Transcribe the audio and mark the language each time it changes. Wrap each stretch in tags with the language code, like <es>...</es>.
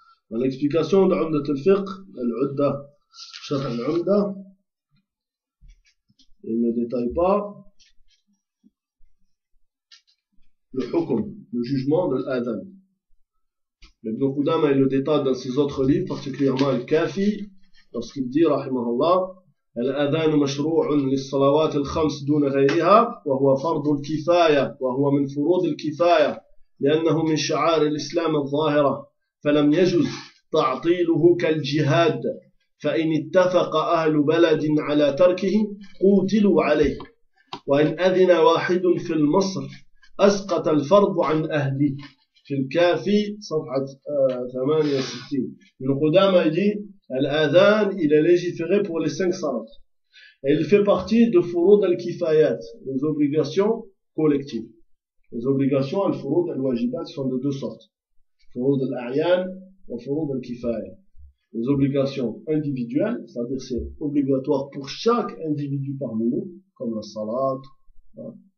<fr>Dans l'explication d'Umdat al-Fiqh, al-Udda, Sharh al-Umda, il ne détaille pas le hukm, le jugement de l'adhan. Ibn Qudama, il le détaille dans ses autres livres, particulièrement Al-Kafi, lorsqu'il dit, rahimahullah,</fr> <ar>الأذان مشروع للصلوات الخمس دون غيرها وهو فرض الكفاية وهو من فروض الكفاية لأنه من شعائر الإسلام الظاهرة فلم يجوز تعطيله كالجهاد فإن اتفق أهل بلد على تركه قوتلوا عليه وإن أذن واحد في المصر أسقط الفرض عن أهله في الكافي صفحة 68 من قدامة دي</ar> <fr>Al-Adhan, il est légiféré pour les cinq salats. Et il fait partie de furud al-kifayat, les obligations collectives. Les obligations al-furud al-wajibat sont de deux sortes. Furud al-a'yan et furud al-kifayat. Les obligations individuelles, c'est-à-dire c'est obligatoire pour chaque individu parmi nous, comme la salat. Hein.</fr>